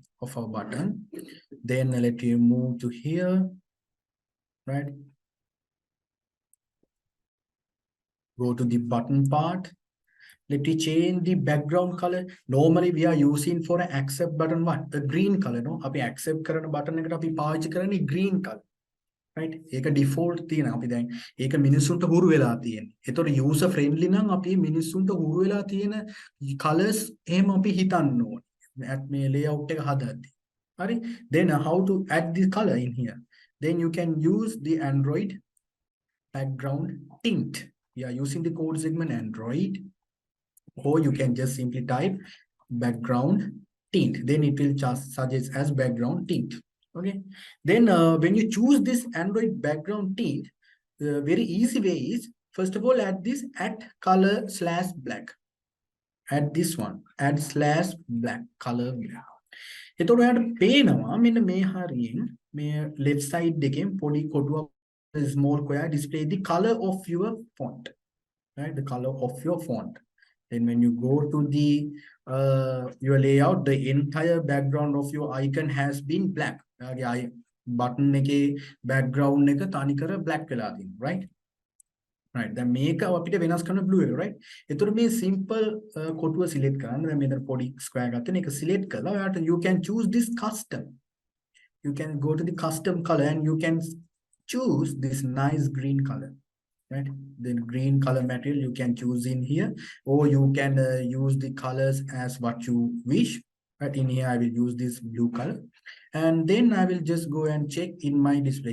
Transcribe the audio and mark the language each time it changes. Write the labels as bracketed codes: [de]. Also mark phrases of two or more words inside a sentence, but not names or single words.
[en] Then let you move to here. right? Go to the button part. Let me change the background color. Normally we are using for an accept button what? The green color. No, [si] අපි accept කරන button එකට අපි පාවිච්චි කරන්නේ [en] green color. [si] right? ඒක default තියෙනවා. අපි දැන් ඒක මිනිස්සුන්ට හුරු වෙලා තියෙන්නේ. ඒතකොට [en] user friendly [si] නම් අපි මිනිස්සුන්ට හුරු වෙලා තියෙන colors එහෙම අපි හිතන්න ඕනේ. මේ layout එක හදද්දී. හරි? [en] Then how to add the color in here? Then you can use the Android background tint. We are using the code segment Android, or you can just simply type background tint. Then it will just suggest as background tint. Okay. Then when you choose this Android background tint, the very easy way is, first of all, add this @color/black. Add this one, @/black, color black. [si] එතකොට ඔයාලට පේනවා මෙන්න මේ හරියෙන් මේ [en] left side [si] එකෙන් පොඩි කොටුවක් [en] small square display the color of your font. right? The color of your font. Then when you go to the your layout, the entire background of your icon has been black. [si] Button එකේ background එක තනිකර black වෙලා තියෙනවා, right? Right. දැන් මේක අපිට වෙනස් කරන්න blue එක, right? ඒතර මේ simple කොටුව select කරන්න. දැන් මෙතන පොඩි square ගන්න. ඒක select කරලා ඔයාලට [en] you can choose this custom. You can go to the custom color and you can choose this nice green color. Right, the green color material you can choose in here, or you can use the colors as what you wish. Right, in here I will use this blue color, and then I will just go and check in my display.